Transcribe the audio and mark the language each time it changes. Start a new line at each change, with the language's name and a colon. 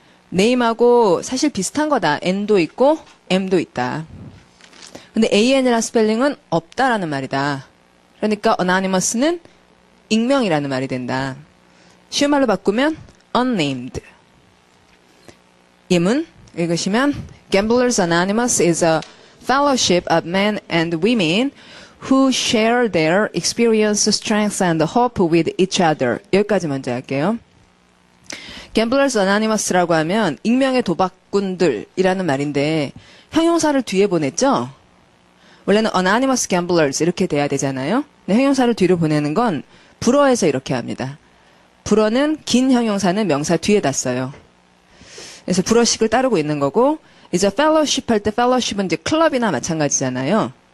Korean: 네임하고 사실 비슷한 거다. N도 있고 M도 있다. 근데 AN이라는 스펠링은 없다라는 말이다. 그러니까 anonymous는 익명이라는 말이 된다. 쉬운 말로 바꾸면 unnamed. 예문 읽으시면
English: Gamblers Anonymous is a fellowship of men and women who share their experience, strength, and hope with each other.
Korean: 여기까지 먼저 할게요. Gamblers Anonymous라고 하면 익명의 도박꾼들이라는 말인데 형용사를 뒤에 보냈죠? 원래는 Anonymous Gamblers 이렇게 돼야 되잖아요. 근데 형용사를 뒤로 보내는 건 불어에서 이렇게 합니다. 불어는 긴 형용사는 명사 뒤에다 써요. 그래서 불어식을 따르고 있는 거고 이제 fellowship 할 때 fellowship은 이제 클럽이나 마찬가지잖아요.